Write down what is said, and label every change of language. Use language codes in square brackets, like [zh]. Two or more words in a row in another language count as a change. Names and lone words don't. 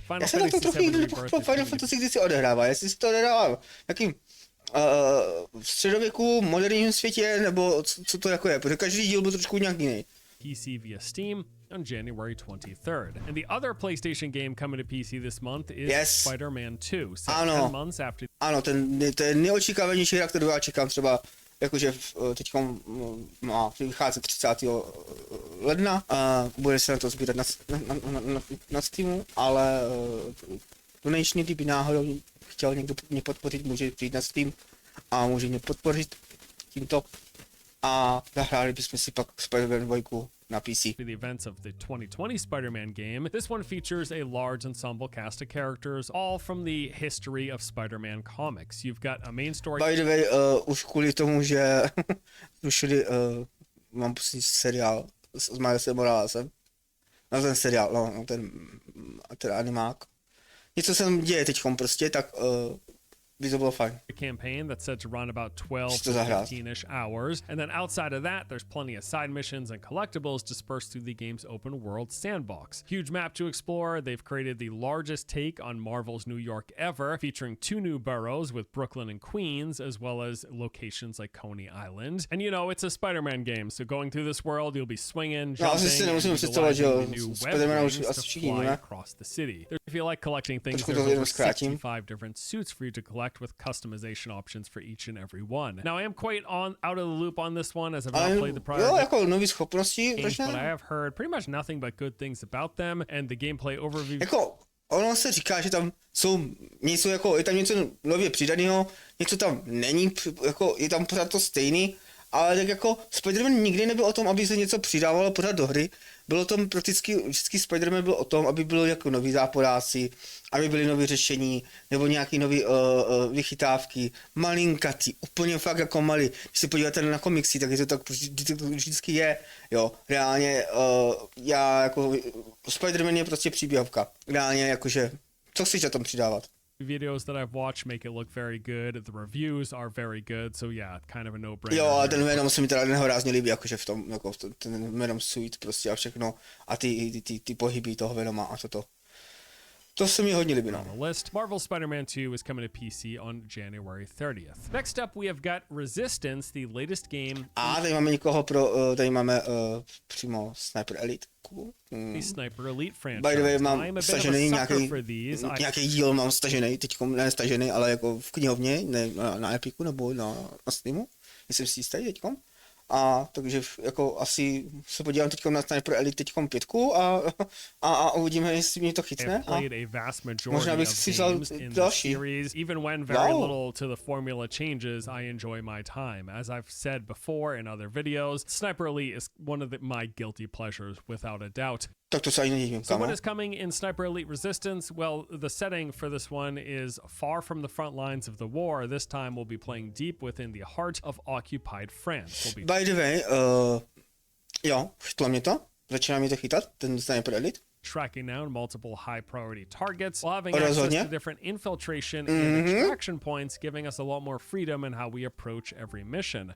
[cs] Final Fantasy kdy si odehrává, jestli si to odehrává jakým v středověku, moderním světě, nebo co to jako je, protože každý díl byl trošku nějak jiný. [en] PC via Steam on January 23rd. And the other PlayStation game coming to PC this month is SpiderMan II, set 10 months after... [cs] Ano, to je nejočekávanější hra, kterou já čekám třeba, jakože teď má vycházet 30. ledna a bude se na to sbírat na Steamu, ale konečně, kdyby náhodou chtěl někdo mě podpořit, může přijít na Steam a může mě podpořit tímto a zahráli bychom si pak SpiderMan 2 na PC. [en] The events of the 2020 Spider-Man game, this one features a large ensemble cast of characters, all from the history of Spider-Man comics. You've got a main story... By the way, [cs] už kvůli tomu, že zrušili, mám poslední seriál s Milesem Moralesem, na ten seriál, no, ten animák. Něco se tam děje teďkom prostě, tak by to bylo fajn. [en] A campaign that's said to run about 12 to 15-ish hours, and then outside of that, there's plenty of side missions and collectibles dispersed through the game's open world sandbox. Huge map to explore. They've created the largest take on Marvel's New York ever, featuring 2 new boroughs with Brooklyn and Queens, as well as locations like Coney Island. And you know, it's a Spider-Man game, so going through this world, you'll be swinging, jumping, and utilizing new web wings to fly across the city. If you like collecting things, there's over 65 different suits for you to collect with customization options for each and every one. Now I am quite out of the loop on this one as I've not played the prior games, but I have heard pretty much nothing but good things about them, and the gameplay overview. [cs] Ono se říká, že tam jsou něco jako, je tam něco nově přidaného, něco tam není, jako je tam pořád to stejný, ale tak jako Spider-Man nikdy nebyl o tom, aby se něco přidávalo pořád do hry. Bylo tam prakticky, vždycky Spider-Man byl o tom, aby bylo jako nový záporáci, aby byly nové řešení, nebo nějaký nový vychytávky, malinkatý, úplně fakt jako malý. Když se podíváte na komiksy, tak je to tak vždycky je, jo, reálně já jako Spider-Man je prostě příběhovka, reálně jakože, co chceš na tom přidávat? [en] Videos that I've watched make it look very good. The reviews are very good, so yeah, kind of a no-brainer. [cs] Jo, a ten Venom se mi teda nehorázně líbí, jakože v tom, jako ten Venom suit prostě a všechno a ty pohyby toho Venoma a toto. To se mi hodně líbí, no. [en] On the list, Marvel's Spider-Man II is coming to PC on January 30th. Next up, we have got Resistance, the latest game. [cs] A tady máme někoho tady máme přímo Sniper Elite. Cool. [en] The Sniper Elite franchise. By the way, [cs] mám stažený nějaký díl, mám stažený, teďkom ne stažený, ale jako v knihovně, ne na Epiku nebo na Steamu. Nejsem si jistý teďkom. A takže jako asi se podívám teďkom na Sniper Elite teďkom 5 a uvidíme, jestli mě to chytne. A možná bych si vzal další. [en] Even when very little to the formula changes, I enjoy my time. As I've said before in other videos, Sniper Elite is one of my guilty pleasures without a doubt. [cs] Tak to se ani nedivím, [en] So what is coming in Sniper Elite Resistance? Well, the setting for this one is far from the front lines of the war. This time we'll be playing deep within the heart of occupied France. By the way, [cs] jo, chytlo mě to. Začíná mi to chytat, ten Sniper Elite. [en] Tracking down multiple high priority targets while having access to different infiltration and extraction points, giving us a lot more freedom in how we approach every mission.